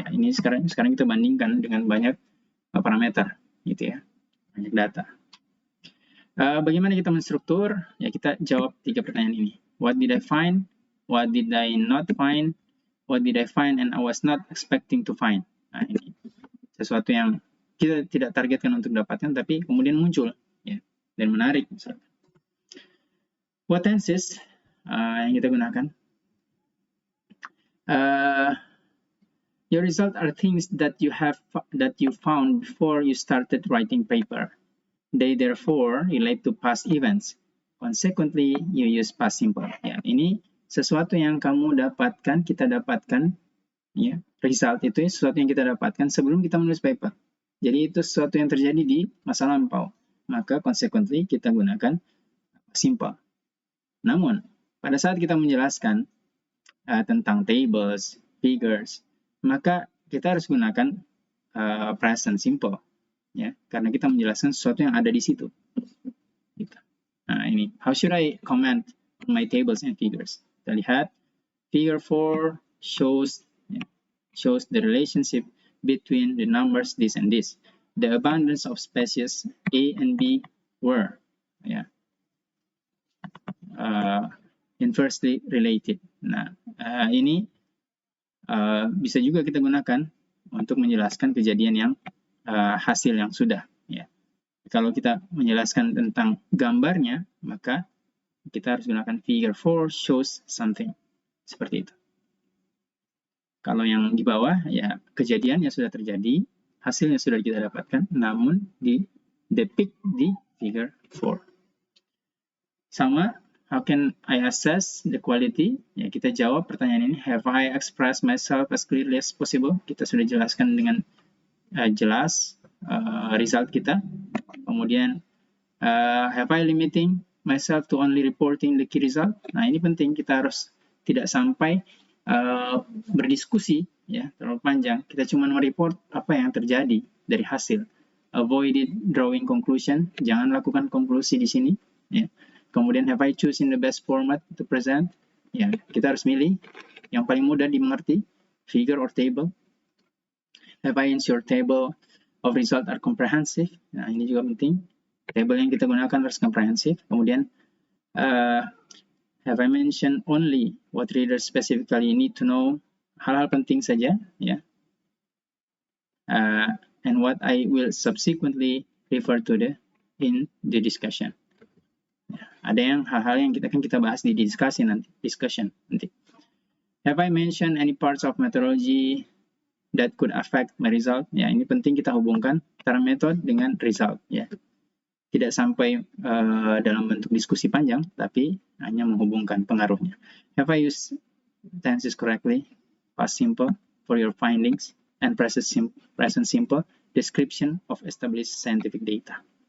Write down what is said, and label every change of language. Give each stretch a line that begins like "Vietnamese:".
Indonesian: Ya, ini sekarang kita bandingkan dengan banyak parameter, gitu ya, banyak data. Bagaimana kita menstruktur? Ya, kita jawab 3 pertanyaan ini.
English: What did I find? What did I not find? What did I find and I was not expecting to find?
Indonesian: Nah, ini sesuatu yang kita tidak targetkan untuk dapatkan, tapi kemudian muncul, ya, dan menarik misalkan.
English: What tenses
Indonesian: yang kita gunakan?
English: Your result are things that you found before you started writing paper. They therefore relate to past events. Consequently, you use past simple.
Indonesian: Ya, ini sesuatu yang kamu dapatkan, kita dapatkan, ya, result itu sesuatu yang kita dapatkan sebelum kita menulis paper. Jadi itu sesuatu yang terjadi di masa lampau. Maka consequently kita gunakan simple. Namun, pada saat kita menjelaskan tentang tables, figures, maka kita harus gunakan present simple. Ya, karena kita menjelaskan sesuatu yang ada di situ. Gitu. Nah, ini.
English: How should I comment on my tables and figures?
Indonesian: Kita lihat,
English: figure 4 shows, ya, shows the relationship between the numbers this and this. The abundance of species A and B were inversely related.
Indonesian: Nah, ini bisa juga kita gunakan untuk menjelaskan kejadian yang hasil yang sudah. Ya. Kalau kita menjelaskan tentang gambarnya, maka kita harus gunakan figure 4 shows something. Seperti itu. Kalau yang di bawah, ya kejadian yang sudah terjadi, hasilnya sudah kita dapatkan, namun di depict di figure 4.
English: Sama, how can I assess the quality?
Indonesian: Ya, kita jawab pertanyaan ini,
English: have I expressed myself as clearly as possible?
Indonesian: Kita sudah jelaskan dengan jelas result kita.
English: Kemudian, have I limiting myself to only reporting the key result?
Indonesian: Nah, ini penting, kita harus tidak sampai berdiskusi ya terlalu panjang. Kita cuma mereport apa yang terjadi dari hasil.
English: Avoid drawing conclusion,
Indonesian: jangan lakukan konklusi di sini. Ya.
English: Kemudian have I chosen the best format to present?
Indonesian: Ya, kita harus milih yang paling mudah dimengerti,
English: figure or table. Have I ensured table of result are comprehensive?
Indonesian: Nah, ini juga penting. Table yang kita gunakan harus comprehensive.
English: Kemudian have I mentioned only what readers specifically need to know?
Indonesian: Hal-hal penting saja, ya.
English: And what I will subsequently refer to in the discussion.
Indonesian: Ada yang hal-hal yang kita bahas di discussion nanti.
English: Have I mentioned any parts of methodology that could affect my result?
Indonesian: Ya, ini penting kita hubungkan antara method dengan result, ya. Tidak sampai dalam bentuk diskusi panjang, tapi hanya menghubungkan pengaruhnya.
English: Have I used tenses correctly? Past simple for your findings and present simple description of established scientific data.